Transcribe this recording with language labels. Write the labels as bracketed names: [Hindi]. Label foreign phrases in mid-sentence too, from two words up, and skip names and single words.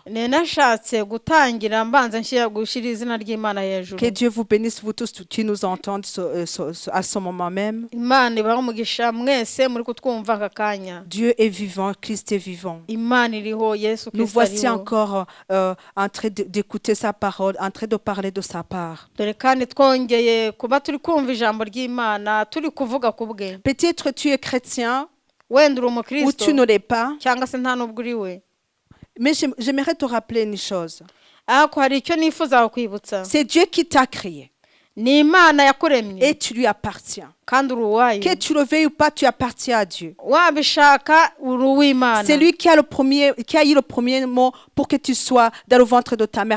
[Kinyarwanda] nashatse gutangira mbanza gushyira izina ry'imana hejuru [French] Que Dieu vous bénisse, vous tous qui nous entendez à ce moment même. [Kinyarwanda] imana ibahe umugisha mwese muri kutwumva aka kanya [French] Dieu est vivant, Christ est vivant. [Kinyarwanda] imana iriho yesu [French] Nous [Kinyarwanda] kirisito [French] voici [Kinyarwanda] ariho [French] encore en train d'écouter sa parole, en train de parler de sa part. [Kinyarwanda] dore kandi twongeye kuba turi kumva ijambo ry'imana turi kuvuga ku bwe [French] Peut-être tu es chrétien, ou tu ne l'es pas. Mais j'aimerais te rappeler une chose. C'est Dieu qui t'a créé. Et tu lui appartiens. Que tu le veuilles ou pas, tu appartiens à Dieu. C'est lui qui a eu le premier mot pour que tu sois dans le ventre de ta mère.